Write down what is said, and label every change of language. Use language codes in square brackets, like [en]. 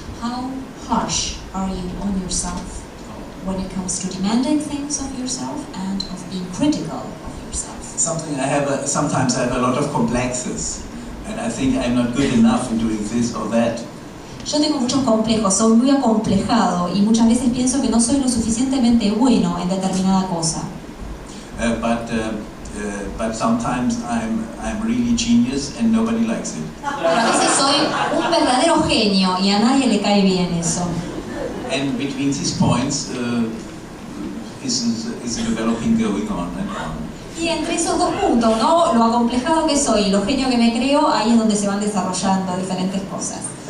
[en] How harsh are you on yourself when it comes to demanding things of yourself and of being critical of yourself? Sometimes I have a lot of complexes, and I think I'm not good enough in doing this or that. [es] Yo tengo muchos complejos, soy muy acomplejado y muchas veces pienso que no soy lo suficientemente bueno en determinada cosa. [en] But sometimes I'm really genius and nobody likes it. [es] Pero a veces soy un verdadero genio y a nadie le cae bien eso. [en] And between these points is a developing going on and on. [es] Y entre esos dos puntos, ¿no? Lo acomplejado que soy y lo genio que me creo, ahí es donde se van desarrollando diferentes cosas.